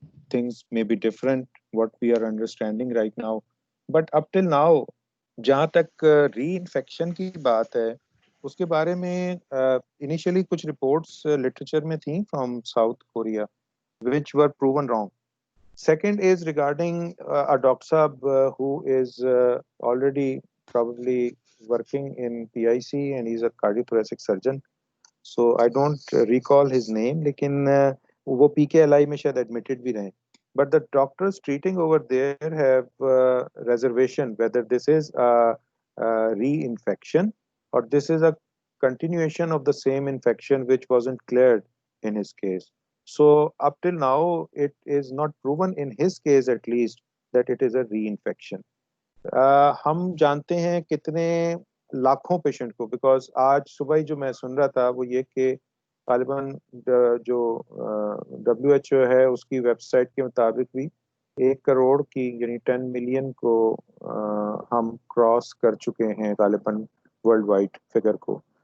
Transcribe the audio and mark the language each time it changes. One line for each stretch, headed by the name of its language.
English: things may be different what we are understanding right now but up till now
Urdu: جہاں تک ری infection کی بات ہے اس کے بارے میں انیشلی کچھ رپورٹس لٹریچر میں تھیں from south Korea
English: which were proven wrong. Second is regarding a doctor sahab who is already probably working in PIC and he's a cardiothoracic surgeon. So I don't recall his name,
Urdu: lekin wo PKLI mein shayad admitted bhi rahe.
English: But the doctors treating over there have reservation whether this is a reinfection or this is a continuation of the same infection which wasn't cleared in his case. So up till now, it is not proven in his case at least that it is a reinfection.
Urdu: ہم جانتے ہیں کتنے لاکھوں patient کو because آج صبح ہی جو میں سن رہا تھا وہ یہ کہ غالباً جو WHO ہے اس کی ویب سائٹ کے مطابق بھی 1 کروڑ کی یعنی 10 ملین کو ہم کراس کر چکے ہیں غالباً ورلڈ وائڈ فگر کو.